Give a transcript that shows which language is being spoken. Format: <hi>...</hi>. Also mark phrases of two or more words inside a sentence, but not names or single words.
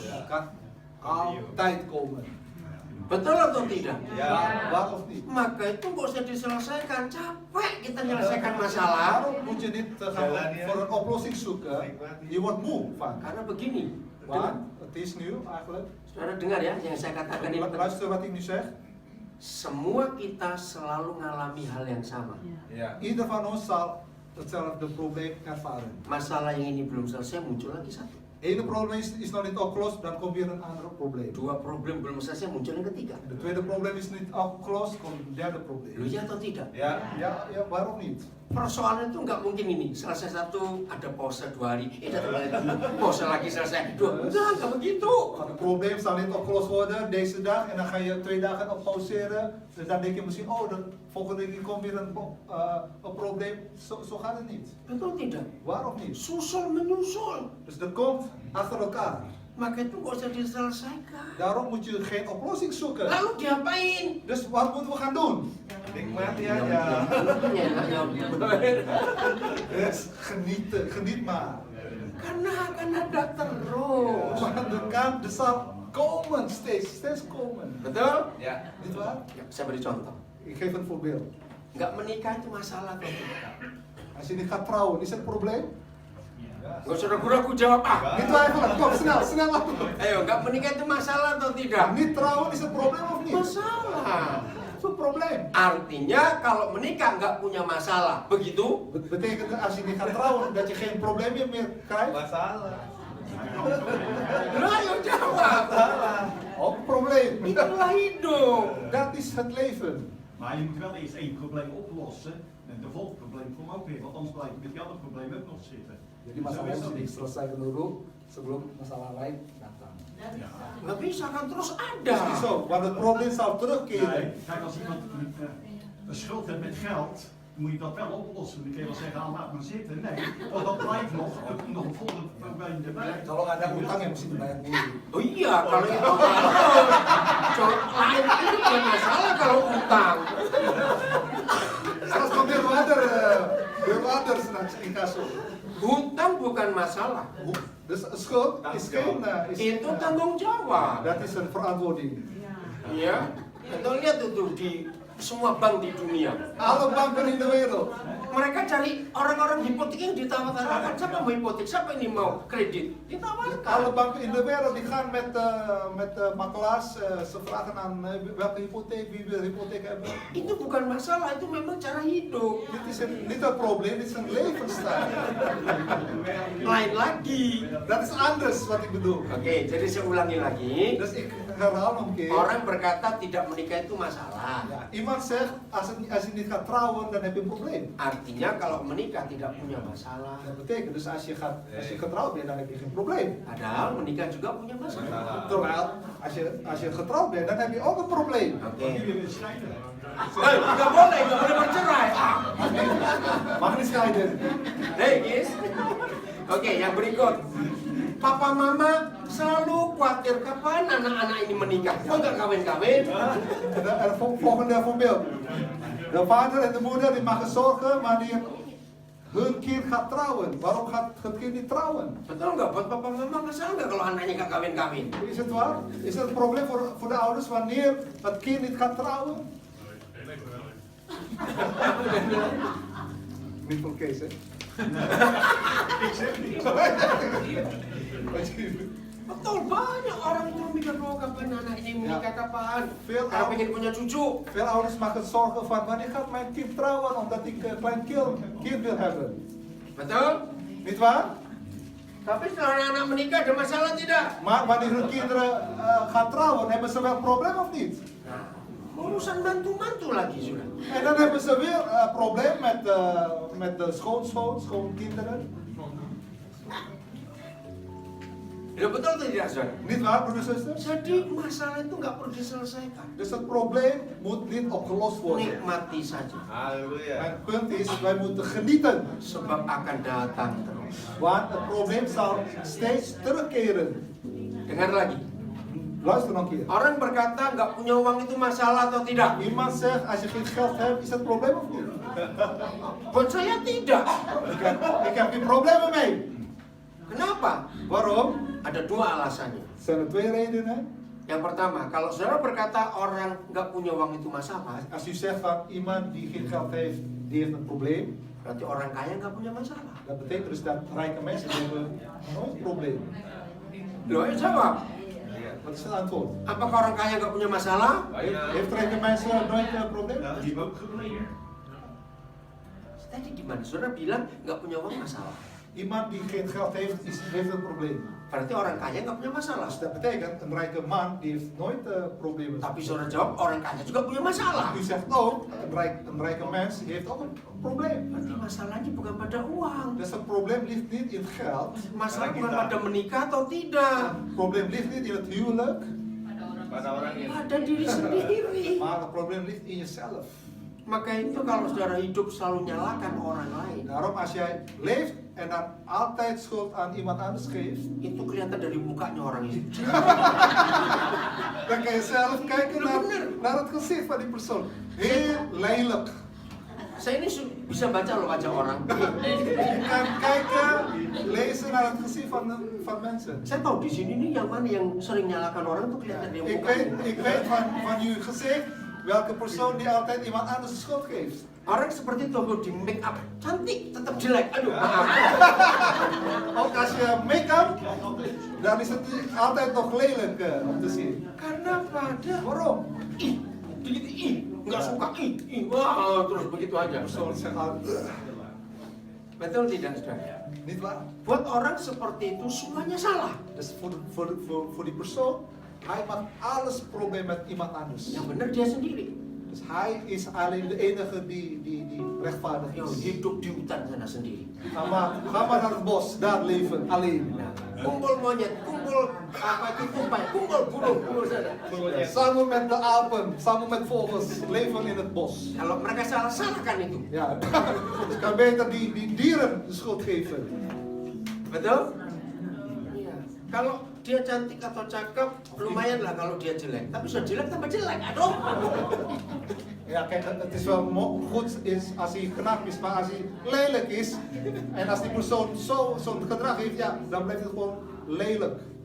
<nl>het kan altijd komen.</nl> <id>Betul atau tidak?</id> <nl>Ja. Waar of niet?</nl> <id>Maka itu nggak usah diselesaikan. Capek kita menyelesaikan masalah.</id> <nl>Daarom moet je niet gaan voor een oplossing zoeken. Je wordt moe van.</nl> <id>Karena begini,</id> <nl>Want het is nu eigenlijk.</nl> <id>saudara dengar ya yang saya katakan ini.</id> <nl>Luister wat ik nu zeg.</nl> <id>Semua kita selalu mengalami hal yang sama.</id> <nl>Ja. Ieder van ons zal hetzelfde probleem ervaren.</nl> <id>Masalah yang ini belum selesai, muncul lagi satu.</id> <nl>Ene probleem is nog niet opgelost, dan komt weer een ander probleem.</nl> <id>Dua problem belum selesai, muncul yang ketiga.</id> <nl>De tweede probleem is niet opgelost, komt een derde</nl> <id>Loh</id> <nl>probleem.</nl> <id>ya atau tidak?</id> <nl>Ja. Ja, waarom niet?</nl> <id>persoalan itu nggak mungkin ini. Selesai satu, ada pause 2 hari, datang lagi, pause lagi selesai 2. Nggak begitu.</id> <nl>Het probleem zal niet opgelost worden deze dag en dan ga je 2 dagen op pauzeren. Dus dan denk je misschien, oh, de volgende keer komt weer een probleem. Zo gaat het niet.</nl> <id>Betul tidak?</id> <nl>Waarom niet?</nl> <id>Susul menyusul.</id> <nl>Dus dat komt achter elkaar.</nl> <id>Maka itu nggak usah diselesaikan.</id> <nl>Daarom moet je geen oplossing zoeken.</nl> <id>Lalu diapain?</id> <nl>Dus wat moeten we gaan doen?</nl> <id>Nikmati Ya, aja.</id> <nl>Dus geniet maar.</nl> <id>Karena akan ada terus.</id> <nl>Want er zal komen, steeds komen.</nl> <id>Betul? Ya.</id> <nl>Niet waar?</nl> <id>Ya, saya beri contoh.</id> <nl>Ik geef een voorbeeld.</nl> <id>Nggak menikah itu masalah atau tidak?</id> <nl>Als je niet gaat trouwen, is het een probleem?</nl> <id>Nggak usah ragu-ragu jawab</id> <nl>Niet twijfelen, kom snel antwoord.</nl> <id>Ayo, nggak menikah itu masalah atau tidak?</id> <nl>Niet trouwen is het probleem of niet?</nl> <id>Masalah.</id> <nl>Het is een probleem.</nl> <id>Artinya kalau menikah nggak punya masalah, begitu?</id> <nl>Betekent als je niet gaat trouwen dat je geen probleem meer krijgt?</nl> <id>Masalah. Nah, ayo jawab.</id> <nl>Oh, probleem.</nl> <id>Itulah hidup.</id> <nl>Dat is het leven. Maar je moet wel eerst één probleem oplossen en de volgende probleem komt ook weer, want anders blijf je met die andere probleem ook nog zitten.</nl> <id>Jadi masalah</id> <nl>Zo is</nl> <id>itu</id> <nl>dat.</nl> <id>diselesaikan dulu sebelum masalah lain datang. Nggak bisa kan terus</id> <nl>Dat</nl> <id>ada.</id> <nl>is niet zo, want het probleem zal terugkeren. Nee, kijk, als iemand een schuld heeft met geld, dan moet je dat wel oplossen. Dan kun je wel zeggen, ah, laat maar zitten. Nee, want dat blijft nog, er komt nog een volgende probleem erbij.</nl> <id>Kalau ada utang yang mesti dibayar dulu. Oh iya, kalau itu lain itu bukan masalah kalau utang.</id> <nl>Straks komt weer water straks in kasso.</nl> <id>Hutang bukan masalah.</id> <nl>Dus schuld is geen...</nl> <id>Itu tanggung jawab.</id> <nl>Dat is een verantwoording.</nl> <id>Iya. Kita lihat itu di semua bank di dunia.</id> <nl>Alle banken in de wereld.</nl> <id>Mereka cari orang-orang hipotek yang ditawarkan. Siapa mau hipotek? Siapa ini mau kredit?</id> <nl>Alle</nl> <id>Ditawarkan.</id> <nl>banken in de wereld die gaan met makelaars. Ze vragen aan welke hypotheek, wie wil hypotheek hebben.</nl> <id>Itu bukan masalah, itu memang cara hidup.</id> <nl>Dit is niet een probleem, dit is een levensstijl.</nl> <id>Lain lagi.</id> <nl>Dat is anders wat ik bedoel.</nl> <id>Oke, jadi saya ulangi lagi.</id> <nl>Dus ik herhaal nog een keer.</nl> <id>Orang berkata tidak menikah itu masalah.</id> <nl>Ja, iemand zegt, als je niet gaat trouwen, dan heb je een probleem.</nl> <id>Artinya kalau menikah tidak punya masalah.</id> <nl>Dat betekent dus als je getrouwd bent, dan heb je geen probleem.</nl> <id>Padahal menikah juga punya masalah.</id> <nl>Terwijl, als je getrouwd bent, dan heb je ook een probleem. Oke. Jullie willen scheiden.</nl> <id>Nggak boleh bercerai.</id> <nl>Mag niet scheiden.</nl> <en>Hey, guys.</en> <id>Oke, yang berikut. Papa mama selalu khawatir kapan anak-anak ini menikah. Kok nggak kawin-kawin?</id> <nl>Het volgende voorbeeld. De vader en de moeder die maken zorgen wanneer hun kind gaat trouwen. Waarom gaat het kind niet trouwen?</nl> <id>Betul nggak? Buat papa mama masalah nggak kalau anaknya nggak kawin-kawin?</id> <nl>Is het waar? Is het een probleem voor de ouders wanneer het kind niet gaat trouwen? Niet voor Kees, hè? Ik zeg niet.</nl> <id>Betul, banyak orang itu mikir mau kapan anak ini menikah kapan.</id> <nl>Veel</nl> <id>Karena</id> <nl>ouders,</nl> <id>pengen punya cucu.</id> <nl>veel ouders maken zorgen van wanneer gaat mijn kind trouwen omdat ik een klein kind wil hebben.</nl> <id>Betul?</id> <nl>Niet waar?</nl> <id>Tapi setelah anak-anak menikah ada masalah tidak?</id> <nl>Maar wanneer hun kinderen gaan trouwen, hebben ze wel een probleem of niet?</nl> <id>Urusan mantu-mantu lagi sudah.</id> <nl>En dan hebben ze weer een probleem met de schoonkinderen.</nl> <id>Ya betul atau tidak, saudara?</id> <nl>Niet waar, broeder en zusters?</nl> <id>Jadi masalah itu nggak perlu diselesaikan.</id> <nl>Dus het probleem moet niet opgelost worden.</nl> <id>Nikmati saja. Halleluja.</id> <nl>Mijn punt is, wij moeten genieten.</nl> <id>Sebab akan datang terus.</id> <nl>Want het probleem zal steeds terugkeren.</nl> <id>Dengar lagi.</id> <nl>Luister nog een keer.</nl> <id>Orang berkata nggak punya uang itu masalah atau tidak?</id> <nl>Iemand zegt, als je geen geld hebt, is dat een probleem of niet?</nl> <id>Buat saya tidak.</id> <nl>Ik heb geen problemen mee.</nl> <id>Kenapa?</id> <nl>Waarom?</nl> <id>Ada 2 alasannya.</id> <nl>Zijn er 2 redenen.</nl> <id>Yang pertama, kalau saudara berkata orang nggak punya uang itu masalah,</id> <nl>Als u zegt van iemand die geen geld heeft, die heeft een probleem.</nl> <id>berarti orang kaya nggak punya masalah.</id> <nl>Dat betekent dus dat rijke mensen die hebben nooit een probleem.</nl> <id>Loh, jawab.</id> <nl>Wat is het antwoord?</nl> <id>Apakah orang kaya nggak punya masalah?</id> <nl>Heeft rijke mensen nooit een probleem? Ja, die hebben ook gebleken.</nl> <id>Tadi gimana? Saudara bilang nggak punya uang masalah.</id> <nl>Iemand die geen geld heeft, heeft een probleem.</nl> <id>Berarti orang kaya nggak punya masalah.</id> <nl>Dus dat betekent, een rijke man die heeft nooit problemen.</nl> <id>Tapi saudara jawab orang kaya juga punya masalah.</id> <nl>U zegt ook, een een rijke mens heeft ook een probleem.</nl> <id>Berarti masalahnya bukan pada uang.</id> <nl>Dus het probleem ligt niet in het geld.</nl> <id>Masalah bukan pada menikah atau tidak.</id> <nl>Het probleem ligt niet in het huwelijk.</nl> <id>Pada orang yang Pada diri sendiri.</id> <nl>Maar het probleem ligt in jezelf.</nl> <id>Maka itu kalau saudara hidup selalu nyalakan orang lain,</id> <nl>Daarom als jij leeft en dan altijd schuld aan iemand anders geeft,</nl> <id>itu kelihatan dari mukanya orang itu.</id> <nl>dan kan je zelf kijken naar het gezicht van die persoon. Heel lelijk.</nl> <id>Saya ini bisa baca loh wajah orang.</id> <nl>Je kan kijken, lezen naar het gezicht van mensen.</nl> <id>Saya tahu di sini nih yang mana yang sering nyalakan orang tuh kelihatan dari mukanya.</id> <nl>Ik weet van jullie gezicht welke persoon die altijd iemand anders de schuld geeft.</nl> <id>Orang seperti itu kalau di make up cantik tetap jelek. Aduh, maaf.</id> <nl>Ook als je make-up, dan is het altijd nog lelijk om te zien.</nl> <id>Karena pada</id> <nl>Waarom?</nl> <id>ih, begitu ih, nggak suka ih, wah terus begitu aja.</id> <nl>Persoon zegt altijd,</nl> <id>Betul tidak, saudara?</id> <nl>niet waar?</nl> <id>Buat orang seperti itu semuanya salah.</id> <nl>Dus voor die persoon, hij maakt alles probleem met iemand anders.</nl> <id>Yang benar dia sendiri.</id> <nl>Dus hij is alleen de enige die rechtvaardig</nl> <id>Yang</id> <nl>is.</nl> <id>hidup di hutan sana sendiri.</id> <nl>Ga maar naar het bos, daar leven, alleen.</nl> <id>Kumpul monyet, kumpul apa itu tupai, kumpul burung, kumpul sana.</id> <nl>Samen met de apen, samen met vogels, leven in het bos.</nl> <id>Kalau mereka salah, salahkan itu.</id> <nl>Ja, dus kan beter die dieren de schuld geven.</nl> <id>Betul? Iya. Kalau dia cantik atau cakep, lumayan lah kalau dia jelek. Tapi sudah jelek tambah jelek, aduh.</id> <nl>Ja, kijk, het is wel goed is als hij knap is, maar als hij lelijk is en als die persoon zo'n gedrag heeft, ja, dan blijft het gewoon lelijk.</nl>